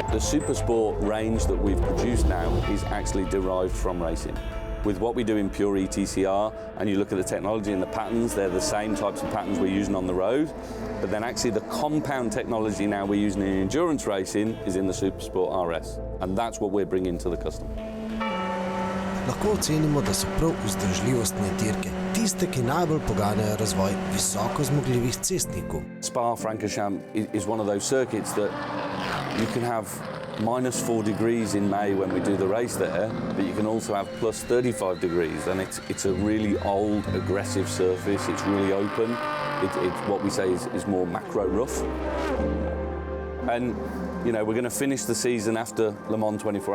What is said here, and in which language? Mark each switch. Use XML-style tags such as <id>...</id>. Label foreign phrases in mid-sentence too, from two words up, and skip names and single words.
<en>The Supersport range that we've produced now is actually derived from racing. With what we do in pure ETCR, and you look at the technology and the patterns, they're the same types of patterns we're using on the road, but then actually the compound technology now we're using in endurance racing is in the Supersport RS, and that's what we're bringing to the customer.</en> <sl>Lahko ocenimo, da so prav vzdržljivostne dirke tiste, ki najbolj poganjajo razvoj visoko zmogljivih cestnikov.</sl> <en>Spa-Francorchamps is one of those circuits that you can have minus 4 degrees in May when we do the race there, but you can also have plus 35 degrees, and it's a really old, aggressive surface. It's really open. It's what we say is more macro rough. And we're going to finish the season after Le Mans 24 Hour.</en>